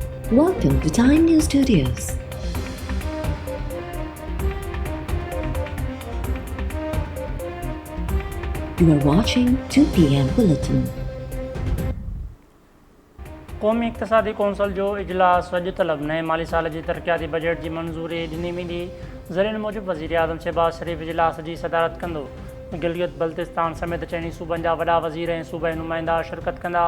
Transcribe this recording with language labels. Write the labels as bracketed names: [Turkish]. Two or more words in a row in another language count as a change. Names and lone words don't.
[English] Welcome to Time News Studios. You are watching 2 p.m. Bulletin. [Sindhi] क़ौमी इक़्तिसादी कौंसिल जो इजलास अॼु तलब नए माली साल जी तरक़ियाती बजट जी मंज़ूरी ॾिनी वेंदी। ज़रियनि मूजिबि वज़ीर आज़म शहबाज शरीफ़ इजलास जी सदारत कंदो। गिलगित बल्तिस्तान समेत चइनी सूबनि जा वॾा वज़ीर ऐं सूबाई नुमाइंदा शिरकत कंदा।